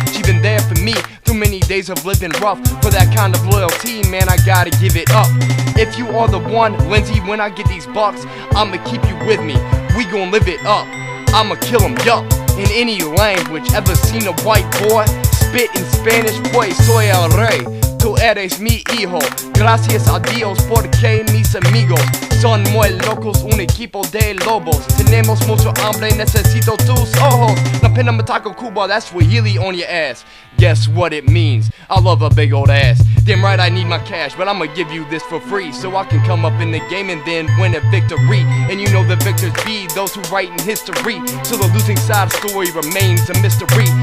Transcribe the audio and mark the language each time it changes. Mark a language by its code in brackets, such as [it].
[en] She been there for me through many days of living rough. For that kind of loyalty, man, I gotta give it up. If you are the one, Lindsay, when I get these bucks, I'ma keep you with me. We gon' live it up. I'ma kill him, yup. In any language, ever seen a white boy spit in Spanish? [es] Pues soy el rey, tú eres mi hijo. Gracias a Dios porque mis amigos son muy locos, un equipo de lobos. Tenemos mucho hambre, necesito tus ojos. Na pena mataco Cuba, [en] that's Swahili on your ass. Guess what it means? I love a big old ass. Damn right I need my cash, but I'ma give you this for free, so I can come up in the game and then win a victory. And you know the victors be those who write in history, so the losing side story remains a mystery.